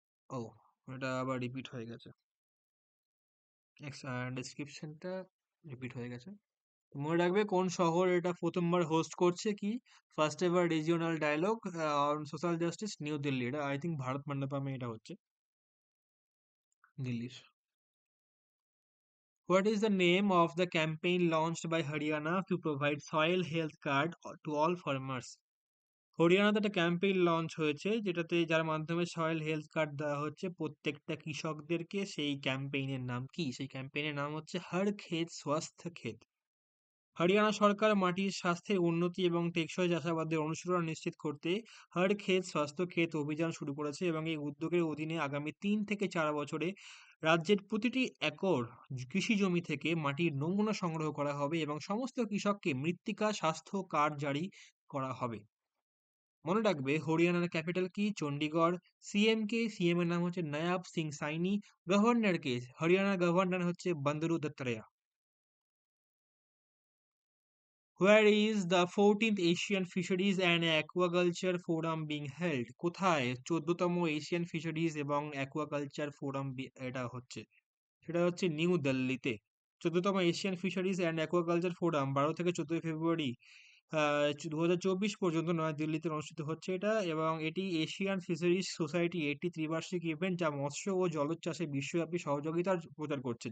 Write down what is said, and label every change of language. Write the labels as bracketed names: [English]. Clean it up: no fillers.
[Bangla] ও, এটা আবার রিপিট হয়ে গেছে, ডেসক্রিপশনটা রিপিট হয়ে গেছে। মনে রাখবে কোন শহর এটা প্রথমবার হোস্ট করছে, কি first ever regional dialogue on social justice, new Delhi. এটা [English] I think [Bangla] ভারত মণ্ডপমে এটা হচ্ছে, দিল্লির। [English] What is the name of the campaign launched by Haryana to provide soil health card to all farmers? [Bangla] হরিয়ানাতে একটা ক্যাম্পেইন লঞ্চ হয়েছে যেটাতে, যার মাধ্যমে সয়েল হেলথ কার্ড দেওয়া হচ্ছে প্রত্যেকটা কৃষকদেরকে। সেই ক্যাম্পেইনের নাম কি? সেই ক্যাম্পেইনের নাম হচ্ছে হর ক্ষেত স্বাস্থ্য ক্ষেত। হরিয়ানা সরকার মাটির স্বাস্থ্যের উন্নতি এবং টেকসই চাষাবাদের অনুসরণ নিশ্চিত করতে হর ক্ষেত স্বাস্থ্য ক্ষেত অভিযান শুরু করেছে, এবং এই উদ্যোগের অধীনে আগামী 3 থেকে 4 বছরে রাজ্যের প্রতিটি একর কৃষি জমি থেকে মাটির নমুনা সংগ্রহ করা হবে এবং সমস্ত কৃষককে মৃত্তিকা স্বাস্থ্য কার্ড জারি করা হবে। মনে রাখবে হরিয়ানার ক্যাপিটাল কি? চণ্ডীগড়। সিএম কে? সিএম এর নাম হচ্ছে নায়াব সিং সাইনি। গভর্নর কে? হরিয়ানার গভর্নর হচ্ছে বন্দরু দত্তাত্রেয়া। [English] Where is the 14th Asian Fisheries and Aquaculture Forum being held? [Bangla] কোথায় 14তম এশিয়ান ফিশারিজ এবং অ্যাকুয়াকালচার ফোরাম এটা হচ্ছে? সেটা হচ্ছে নিউ দিল্লিতে। 14তম Asian fisheries and aquaculture forum 12 থেকে 14 ফেব্রুয়ারি 2024 পর্যন্ত নয়াদিল্লিতে অনুষ্ঠিত হচ্ছে এটা, এবং এটি এশিয়ান ফিশারিজ সোসাইটি একটি ত্রিবার্ষিক ইভেন্ট যা মৎস্য ও জলজ চাষে বিশ্বব্যাপী সহযোগিতার প্রচার করছে।